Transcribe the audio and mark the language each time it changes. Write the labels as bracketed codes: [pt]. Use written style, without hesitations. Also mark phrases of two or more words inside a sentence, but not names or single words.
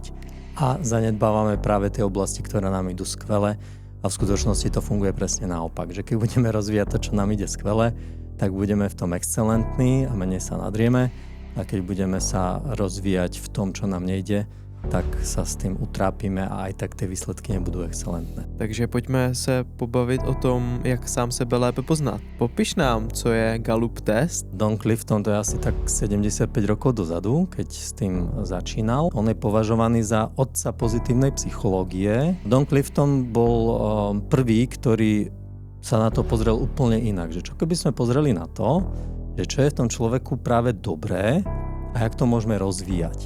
[sk] A zanedbávame práve tie oblasti, ktoré nám idú skvele, a v skutočnosti to funguje presne naopak, že keď budeme rozvíjať to, čo nám ide skvele, tak budeme v tom excelentní a menej sa nadrieme, a keď budeme sa rozvíjať v tom, čo nám nejde, tak sa s tým utrápime a aj tak tie výsledky nebudú excelentné. [cs] Takže pojďme se pobavit o tom, jak sám sebe lépe poznat. Popiš nám, co je Gallup test. [sk] Don Clifton, to je asi tak 75 rokov dozadu, keď s tým začínal. On je považovaný za otca pozitívnej psychológie. Don Clifton bol prvý, ktorý sa na to pozrel úplne inak. Že čo keby sme pozreli na to, že čo je v tom človeku práve dobré a jak to môžeme rozvíjať.